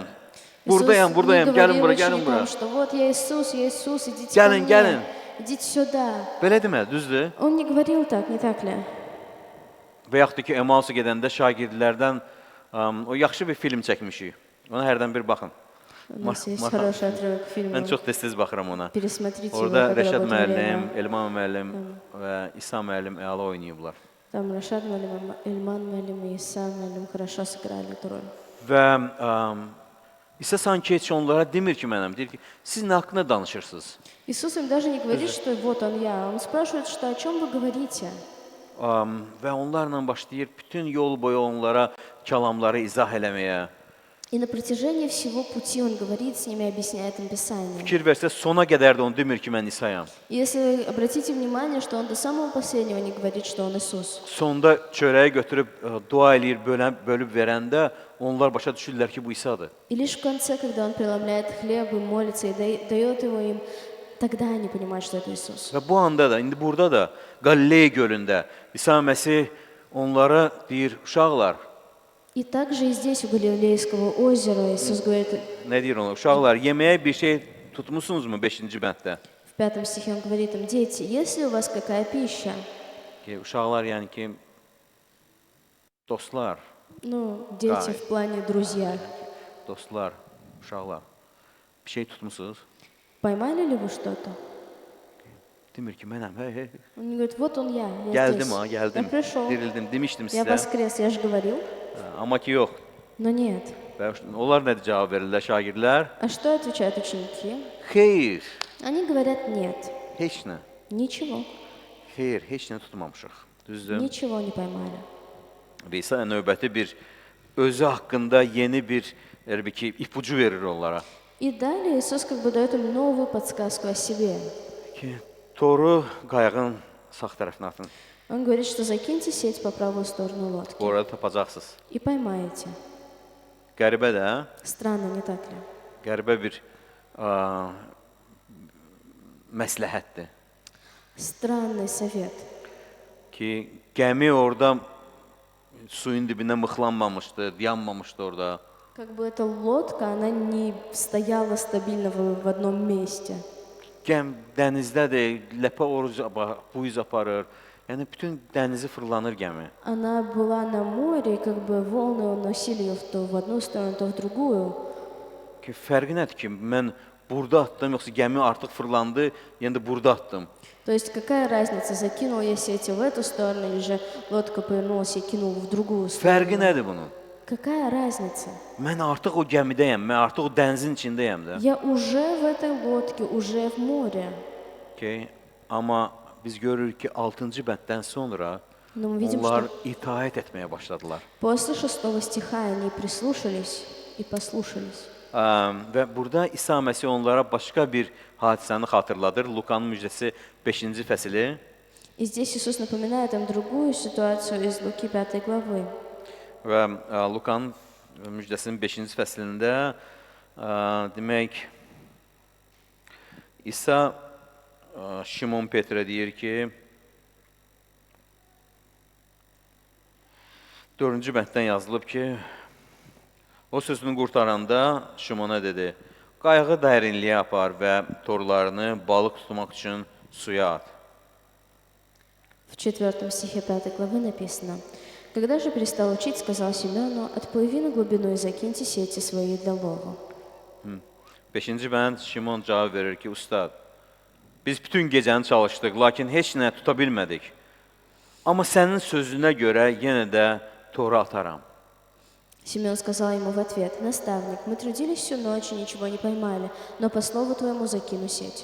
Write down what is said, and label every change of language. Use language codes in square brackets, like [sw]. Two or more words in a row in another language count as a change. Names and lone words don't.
[az] Buradayam, [ru] Иисус [az] buradayam, [ru] не [az] gəlin [ru] говорил [az] bura, gəlin [ru] ученикам, [az] bura. [ru] что вот я Иисус, идите [az] Gəlin, [ru] ко [az] gəlin. [ru] мне, идите сюда. [az] Belə demədi, düzdür? [ru] Он не говорил так, не так ли? [az] Və yaxud da ki, Emausa gedəndə şagirdlərdən o yaxşı bir film çəkmişik. Ona hərdən bir baxın. [ru] У нас есть хороший отрывок фильма. [az] Mən çox tez-tez baxıram ona. [ru] Пересмотрите его, [az] Orada [ru] когда [az] Rəşad [ru] будет [az] müəllim, [ru] время. [az] Elman müəllim və İsa müəllim əla oynayıblar. [ru] Там Рашад Малим, Эльман Малим и Иса Малим хорошо сыграли эту роль. [az] Və İsa sanki heç onlara demir ki, mənəm. Deyir ki, siz nə haqqında danışırsınız? [ru] Иисус им даже не говорит, что вот он я. Он спрашивает, что о чем вы говорите. [az] Və onlarla başlayır bütün yol boyu onlara kəlamları izah eləməyə. [ru] И на протяжении всего пути он говорит с ними, объясняет им Писание. [az] Fikir versə sona qədər də onu demir ki, mən İsayam. [ru] Если обратите внимание, что он до самого последнего не говорит, что он Иисус. [az] Sonda çörəyi götürüb dua eləyir, bölüb verəndə onlar başa düşürlər ki, bu İsadır. [ru] И лишь в конце, когда он преломляет хлеб и молится, и дает его им, тогда они понимают, что это Иисус. [az] Və bu anda da, indi burada da Qalileya gölündə İsa Məsih onlara deyir, uşaqlar, [ru] И также и здесь, у Галилейского озера, Иисус говорит, [az] nə deyir onlar? Uşaqlar, yeməyə bir şey tutmusunuzmu 5-ci bənddə? [ru] в 5 стихе он говорит им, дети, есть ли у вас какая пища? [az] Ki, uşaqlar yəni ki, dostlar, [ru] Ну, дети в плане друзья. [az] dostlar, uşaqlar, bir şey tutmusunuz? [ru] Поймали ли вы что-то? [az] Demir ki, mənəm, hey. [ru] Он говорит, вот он я [az] Gəldim [ru] здесь. [az] ha, [ru] Я [az] gəldim, [ru] пришел, [az] dirildim, demişdim [ru] я [az] sizə. [ru] воскрес, я же говорил. [az] Amma ki, yox. [ru] Но нет. [az] Və onlar nə cavab verirlər şagirdlər? [ru] А что отвечают ученики? [az] Xeyr, [ru] Они говорят, нет, [az] heç nə. [ru] ничего, [az] Xeyr, heç nə tutmamışıq. Düzdür? [ru] ничего не поймали. [az] Və İsa növbəti bir özü haqqında yeni bir ki, ipucu verir onlara. [ru] И далее Иисус как бы дает им новую подсказку о себе. [az] Ki, toru qayığın sağ tərəfinə atın. [ru] Он говорит, что закиньте сеть по правую сторону лодки [az] Orada tapacaqsınız. [ru] и поймаете. [az] Qəribə də, hə? [ru] Странно, не так ли? [az] Qəribə bir məsləhətdir. [ru] Странный совет. [az] Ki, gəmi orada suyun dibində mıxlanmamışdı, yanmamışdı orada. Как бы эта лодка, она не стояла стабильно в одном месте. Dənizdədir, ləpə buyuz aparır. Yəni, bütün dənizi fırlanır gəmi. [ru] Она была на море, и как бы волны уносили ее то в одну сторону, то в другую. [az] Ki, fərqi nədir ki, mən burada atdım, yoxsa gəmi artıq fırlandı, yəni də burada atdım. [ru] То есть какая разница, закинул я сети в эту сторону, или же лодка повернулась и кинул в другую [az] Fərqi [ru] сторону? [az] nədir bunun? [ru] Какая разница? [az] Mən artıq o gəmidəyəm, mən artıq o dənizin içindəyəm də. [ru] Я уже в этой лодке, уже в море. [az] Okay. Amma biz görürük ki, 6-cı bənddən sonra [ru] Но мы видим, [az] onlar [ru] что [az] itaət etməyə başladılar. [ru] после 6 стиха они прислушались и послушались. [az] Və burada İsa Məsih onlara başqa bir hadisəni xatırladır. Lukanın müjdəsi 5-ci fəsili. [ru] И здесь Иисус напоминает им другую ситуацию из Луки 5 главы. [az] Və Lukanın müjdəsinin 5-ci fəslində demək İsa Şimon Petrə deyir ki 4-cü bənddən yazılıb ki o sözünü qurtaranda Şimona dedi qayığı dərinliyə apar və torlarını balıq tutmaq üçün suya at. [ru] В 4 стихе 5 главы написано: «Когда же перестал учить, сказал Симеону, отплыви на глубину и закиньте сети свои для лова». [az] 5-ci bənd Şimon cavab verir ki, ustad, biz bütün gecəni çalışdıq, lakin heç nə tuta bilmədik. Amma sənin sözünə görə yenə də tora ataram. [ru] Симеон сказал ему в ответ: «Наставник, мы трудились всю ночь и ничего не поймали, но по слову твоему закину сеть».